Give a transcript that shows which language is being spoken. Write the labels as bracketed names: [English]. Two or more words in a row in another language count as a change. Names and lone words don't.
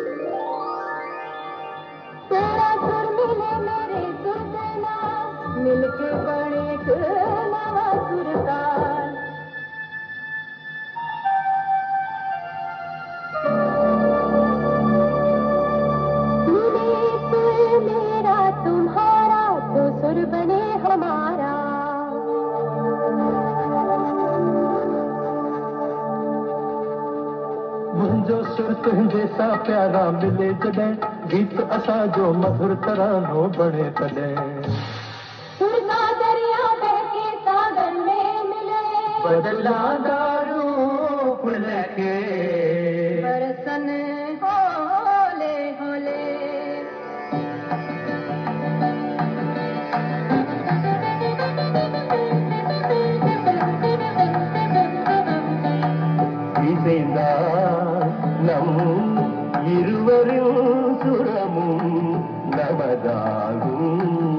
[Hindi] तेरा सुर मिले मेरे सुर देना मिलके बने एक नवा सुरताल। मिले सुर मेरा तुम्हारा तो सुर बने हमारा। [Sindhi] मुंहिंजो सुर तुंहिंजे सां प्यारा मिले जॾहिं गीत असां जो मधुर तरानो बणे तॾहिं। [Hindi] सुर का दरिया बहके सागर में मिले [Punjabi] बदलांदा रूप लेके बरसन होले होले। [Tamil] நம் இருவரின் சுரமும் நமதாகும்.